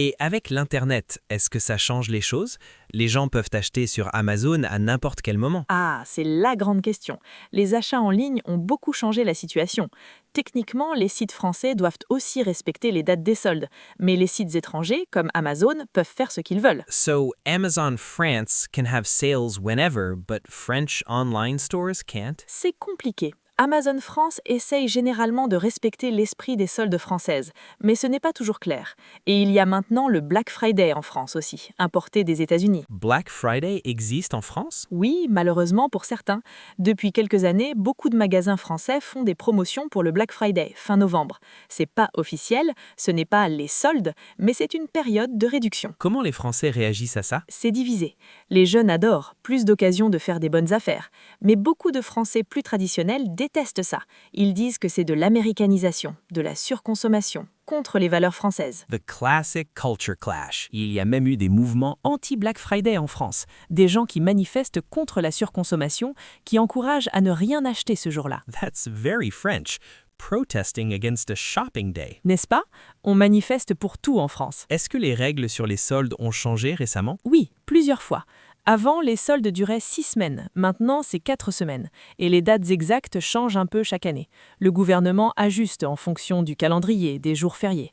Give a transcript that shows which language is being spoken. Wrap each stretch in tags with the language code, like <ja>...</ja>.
<fr>Et avec l'Internet, est-ce que ça change les choses? Les gens peuvent acheter sur Amazon à n'importe quel moment. Ah, c'est la grande question. Les achats en ligne ont beaucoup changé la situation. Techniquement, les sites français doivent aussi respecter les dates des soldes, mais les sites étrangers, comme Amazon, peuvent faire ce qu'ils veulent.</fr> <en>So Amazon France can have sales whenever, but French online stores can't?</en> <fr>C'est compliqué. Amazon France essaye généralement de respecter l'esprit des soldes françaises, mais ce n'est pas toujours clair. Et il y a maintenant le Black Friday en France aussi, importé des États-Unis. Black Friday existe en France? Oui, malheureusement pour certains. Depuis quelques années, beaucoup de magasins français font des promotions pour le Black Friday, fin novembre. C'est pas officiel, ce n'est pas les soldes, mais c'est une période de réduction. Comment les Français réagissent à ça? C'est divisé. Les jeunes adorent, plus d'occasions de faire des bonnes affaires. Mais beaucoup de Français plus traditionnels détestent ça. Ils disent que c'est de l'américanisation, de la surconsommation, contre les valeurs françaises.</fr> <en>The classic culture clash.</en> <fr>Il y a même eu des mouvements anti-Black Friday en France, des gens qui manifestent contre la surconsommation, qui encouragent à ne rien acheter ce jour-là.</fr> <en>That's very French. Protesting against a shopping day.</en> <fr>N'est-ce pas? On manifeste pour tout en France. Est-ce que les règles sur les soldes ont changé récemment? Oui, plusieurs fois. Avant, les soldes duraient 6 semaines, maintenant c'est 4 semaines, et les dates exactes changent un peu chaque année. Le gouvernement ajuste en fonction du calendrier, des jours fériés.</fr>